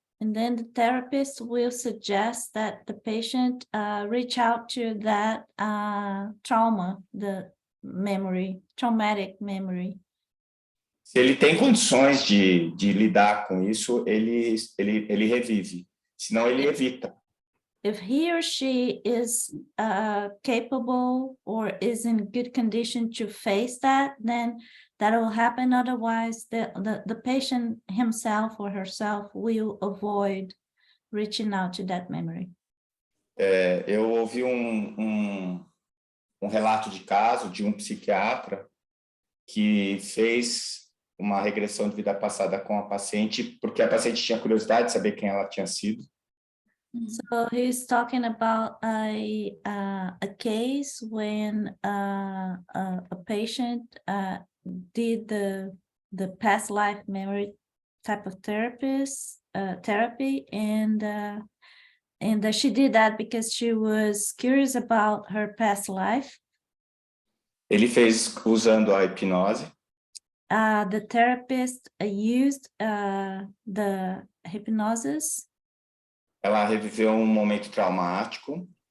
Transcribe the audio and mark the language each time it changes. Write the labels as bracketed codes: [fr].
[en] And then the therapist will suggest that the patient reach out to that trauma, the traumatic memory. [pt] Se ele tem condições de lidar com isso, ele revive. Senão, ele evita. [en] If he or she is capable or is in good condition to face that, then that will happen. Otherwise, the patient himself or herself will avoid reaching out to that memory. [pt] Eu ouvi um relato de caso de um psiquiatra que fez uma regressão de vida passada com a paciente, porque a paciente tinha curiosidade de saber quem ela tinha sido. [en] So he's talking about a case when a patient did the past life memory type of therapy, and she did that because she was curious about her past life. [pt] Ele fez usando a hipnose. [en] The therapist used the hypnosis. [pt] Ela reviveu um momento traumático.